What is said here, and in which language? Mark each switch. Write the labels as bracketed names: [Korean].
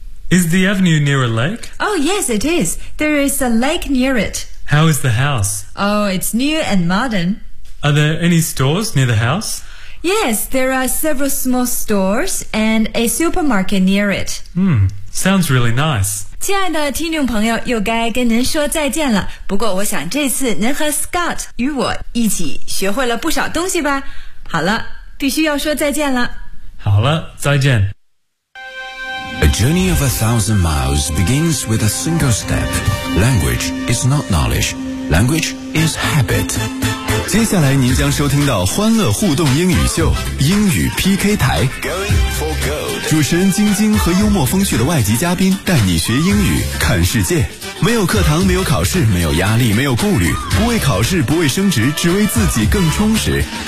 [English] Is the avenue near a lake? Oh, yes, it is. There is a lake near it. How is the house? Oh, it's new and modern. Are there any stores near the house? Yes, there are several small stores and a supermarket near it. Sounds really nice. [Chinese] 亲爱的听众朋友，又该跟您说再见了。不过我想这次您和 Scott 与我一起学会了不少东西吧。好了，必须要说再见了。好了，再见。 [English] A journey of 1,000 miles begins with a single step. Language is not knowledge. Language is habit. [Chinese] 接下来您将收听到欢乐互动英语秀，英语 PK 台。主持人晶晶和幽默风趣的外籍嘉宾带你学英语，看世界。没有课堂，没有考试，没有压力，没有顾虑，不为考试，不为升职，只为自己更充实。